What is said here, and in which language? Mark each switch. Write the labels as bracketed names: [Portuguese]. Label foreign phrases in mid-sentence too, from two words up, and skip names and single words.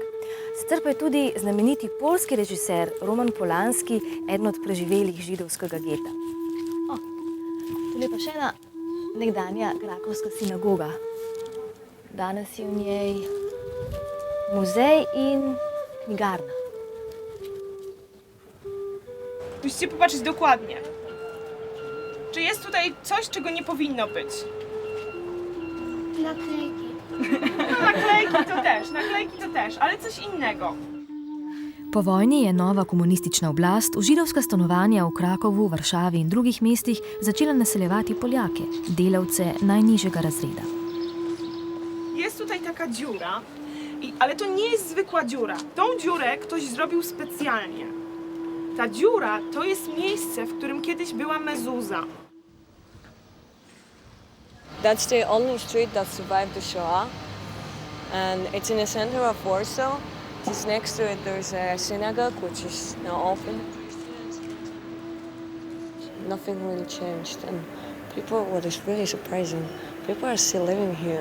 [Slovenian] Sicer pa je tudi znameniti poljski režiser Roman Polanski eden od preživelih židovskega geta. Tule je pa še ena nekdanja krakovska sinagoga. Danes je v njej muzej in knjigarna. [Polish] Musicie popatrzeć dokładnie. Czy jest tutaj coś, czego nie powinno być? Naklejki. No, naklejki to też, ale coś innego. [Slovenian] Po vojni je nova komunistična oblast v židovska stanovanja v Krakovu, Varšavi in drugih mestih začela naseljevati Poljake, delavce najnižjega razreda. [Polish] Jest tutaj taka dziura, ale to nie jest zwykła dziura. Tą dziurę ktoś zrobił specjalnie. Ta dziura to jest miejsce, w którym kiedyś była mezuza. [English] That's the only street that survived the Shoah, and it's in the center of Warsaw. Just next to it there's a synagogue which is now open. Nothing really changed, and people, what is really surprising, people are still living here.